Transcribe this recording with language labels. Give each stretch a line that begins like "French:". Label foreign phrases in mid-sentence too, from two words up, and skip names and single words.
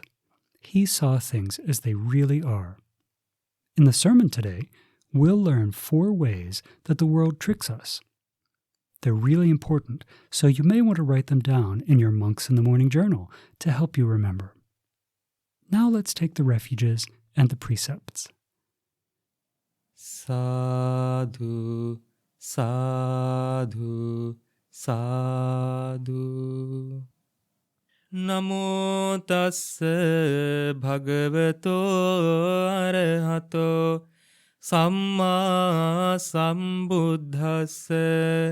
English: He saw things as they really are. In the sermon today, we'll learn 4 ways that the world tricks us. They're really important, so you may want to write them down in your Monks in the Morning journal to help you remember. Now let's take the refuges and the precepts.
Pali: Sadhu, sadhu, sadhu. Namo tassa bhagavato arahato samma sambuddhassa.